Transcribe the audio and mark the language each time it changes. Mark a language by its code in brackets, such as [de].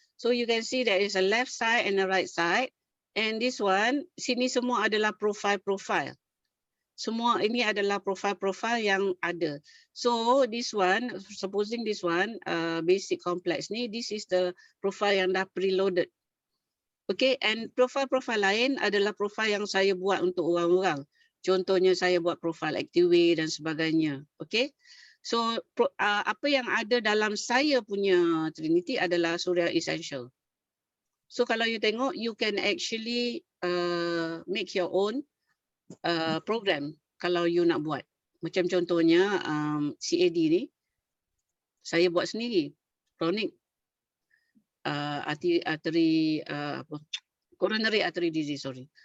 [en] So you can see there is a left side and a right side. And this one, [ms] sini semua adalah profile. Semua ini adalah profile yang ada. [en] So this one, supposing this one, basic complex ni, this is the profile [ms] yang dah [en] preloaded. [ms] Okay, and profile lain adalah profile yang saya buat untuk orang-orang. Contohnya saya buat profile Activate dan sebagainya. Okay, so apa yang ada dalam saya punya Trinity adalah Surya Essential. [en] So [ms] kalau [en] you [ms] tengok, [en] you can actually make your own program [ms] kalau [en] you [ms] nak buat. Macam contohnya CAD ni, saya buat sendiri. [en] Chronic coronary artery disease, sorry.